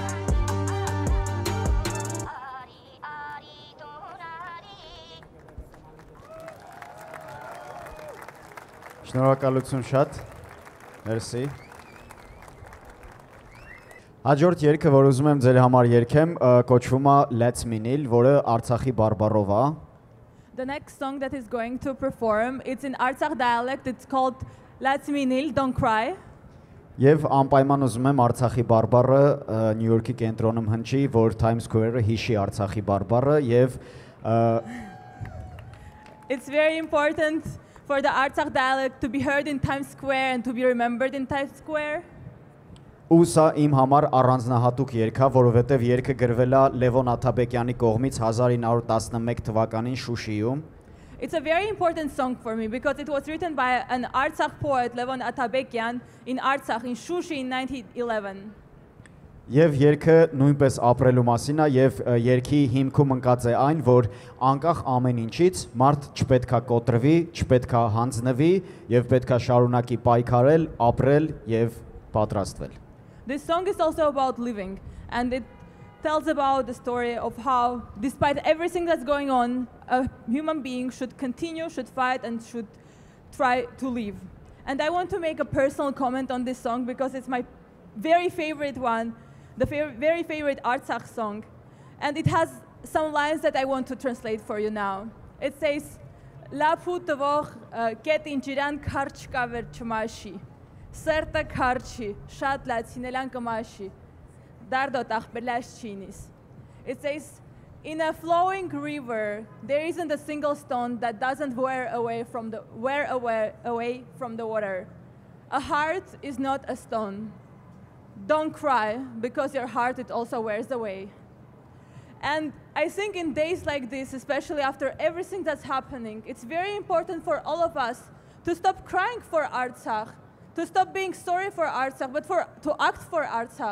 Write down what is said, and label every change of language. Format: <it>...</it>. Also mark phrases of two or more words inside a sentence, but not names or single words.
<hy>Շնորհակալություն շատ, մերսի։ Հաջորդ երգը, որ ուզում եմ ձեր համար երգեմ, կոչվում է Let's Me Kneel, որը Արցախի բարբառով է։</hy> <en>The next song that is going to perform, it's in Artsakh dialect, it's called Let's Me Kneel, Don't Cry.</en> <hy>Եվ անպայման ուզում եմ Արցախի բարբառը Նյու Յորքի կենտրոնում հնչի, որ Times Square-ը հիշի Արցախի բարբառը եւ</hy> <en>It's very important for the Artsakh dialect to be heard in Times Square and to be remembered in Times Square.</en> <hy>Ու սա իմ համար առանձնահատուկ երգ է, որովհետև երգը գրվել է Լևոն Աթաբեկյանի կողմից 1911 թվականին Շուշիում։</hy> <en>It's a very important song for me because it was written by an Artsakh poet, Levon Atabekyan, in Artsakh, in Shushi in 1911.</en> <hy>Եվ երգը նույնպես ապրելու մասին է եւ երգի հիմքում ընկած է այն, որ անկախ ամեն ինչից մարդ չպետքա կոտրվի, չպետքա հանձնվի եւ պետքա շարունակի պայքարել, ապրել եւ պատրաստվել։</hy> <en>This song is also about living, and it tells about the story of how, despite everything that's going on, a human being should continue, should fight, and should try to live. And I want to make a personal comment on this song because it's my very favorite one, the very favorite Artsakh song. And it has some lines that I want to translate for you now. It says,</en> <hy>Լա պուտավոչ կետ ինջիրան քարչ կավեր չմաշի. Սերտա քարչի, շատ լացինելան կամաշի. Դարդոտ աչբելաշ չինիս.</hy> <en>It says, in a flowing river, there isn't a single stone that doesn't wear away from the water. A heart is not a stone. Don't cry, because your heart, it also wears away. And I think in days like this, especially after everything that's happening, it's very important for all of us to stop crying for Artsakh, to stop being sorry for Artsakh, but to act for Artsakh.</en>